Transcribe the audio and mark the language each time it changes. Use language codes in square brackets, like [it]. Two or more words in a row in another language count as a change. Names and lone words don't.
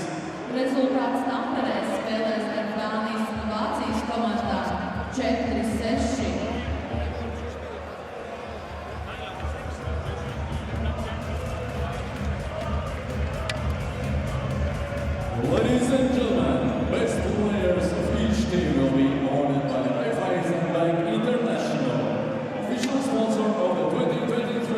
[lv] Rezultāts Tamperē spēlēs ar Dānijas un Vācijas komandām 4-6. [en] Ladies and gentlemen, best players of each team will be honored by IIHF International, official sponsor of the 2023